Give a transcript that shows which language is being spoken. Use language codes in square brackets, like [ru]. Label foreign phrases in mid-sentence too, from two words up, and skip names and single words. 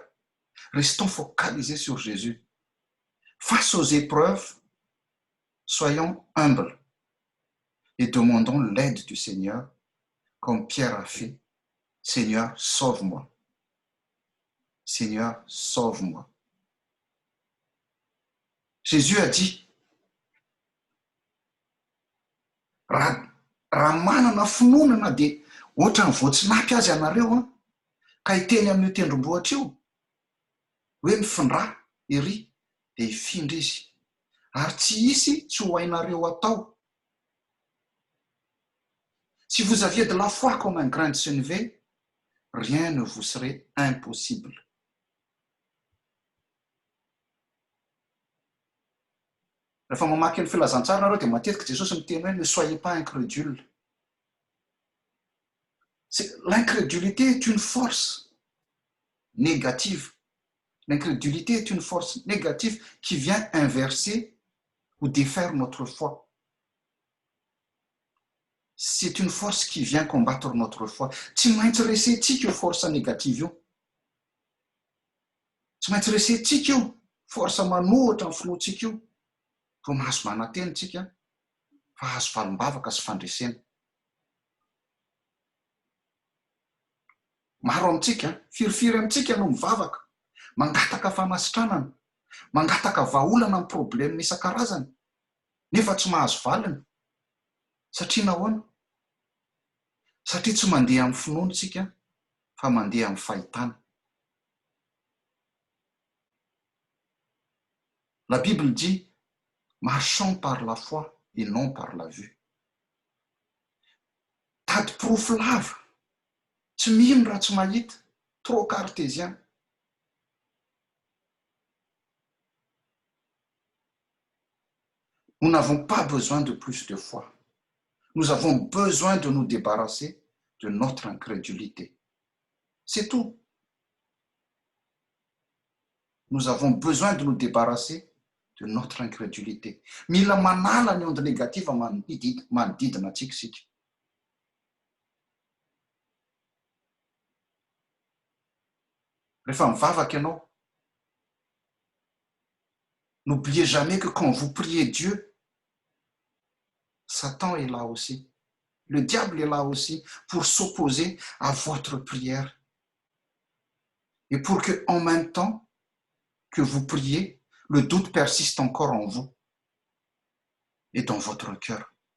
[fr] Restons focalisés sur Jésus. Face aux épreuves, soyons humbles et demandons l'aide du Seigneur, comme Pierre a fait. Seigneur, sauve-moi. Seigneur, sauve-moi. Jésus a dit, [mg] raha manana finoana dia ohatra ny voatsinapy azy ianareo ka hiteny amin'io tendrombohitra io hoe mifindra ery dia hifindra izy ary tsy hisy tsy ho hainareo atao. [fr] Si vous aviez de la foi comme un grain de sénévé, rien ne vous serait impossible. [mg] Rehefa mamaky ny filazantsara nareo dia matetika Jesosy miteny hoe [fr] ne soyez pas incrédule. L'incrédulité est une force négative. L'incrédulité est une force négative qui vient inverser ou défaire notre foi. C'est une force qui vient combattre notre foi. [mg] Tsy maintsy resentsika io [fr] force négative [mg] io. Tsy maintsy resentsika io force manohatra amin'ny finoantsika io. Vo mahazo mananteny tsika fa hazo valim-bavaka sy fandresena. Maro amintsika, firifiry amintsika no mivavaka, mangataka famasitranana, mangataka vahaolana amin'ny problème isan-karazany, nefa tsy mahazo valiny. Satria nahoana? Satria tsy mandeha amin'ny finoana tsika, fa mandeha amin'ny fahitana. [fr] La Bible dit, marchons par la foi et non par la vue. [mg] Tady porofo lava, tsy mino raha tsy mahita, [fr] trop cartésien. Nous n'avons pas besoin de plus de foi. Nous avons besoin de nous débarrasser de notre incrédulité. C'est tout. Nous avons besoin de nous débarrasser de notre incrédulité. [mg] Mila manala ny [fr] onde négativa [mg] manodidina antsika isika. Rehefa mivavaka ianao, [fr] n'oubliez jamais que quand vous priez Dieu, Satan est là aussi. Le diable est là aussi pour s'opposer à votre prière. Et pour que, en même temps que vous priez, le doute persiste encore en vous et dans votre cœur.